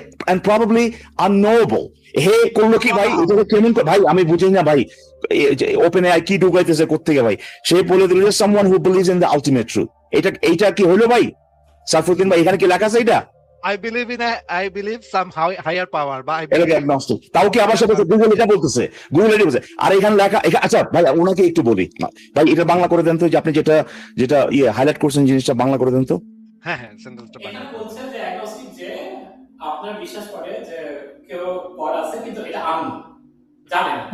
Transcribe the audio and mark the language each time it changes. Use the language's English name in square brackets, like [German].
[English] And probably unknowable. [Bangla] হে করলো কি ভাই, এটা কেমন ভাই আমি বুঝি না ভাই, ওপেন এআই কি ঢুকাইতেছে কোত্থেকে ভাই? সে বলে দিল যে [English] someone who believes in the ultimate truth. [Bangla] এইটা কি হলো ভাই সারফুদ্দিন ভাই? এখানে কি লেখা আছে এটা? [English] I believe some higher power, বা [Bangla] এটা কি agnostic? তাও কি আবার সাথে গুগল এটা বলতেছে, গুগল এটা বলছে। আর এখানে লেখা, আচ্ছা ভাই ওনাকে একটু বলি ভাই, এটা বাংলা করে দেন তো, যে আপনি যেটা হাইলাইট করছেন জিনিসটা বাংলা করে দেন তো। হ্যাঁ, সেন্টেন্সটা বাংলা। এখানে বলছে যে অ্যাগনস্টিক যে আপনার বিশ্বাস করে যে কেউ গড আছে কিন্তু এটা আননোন, জানেন না।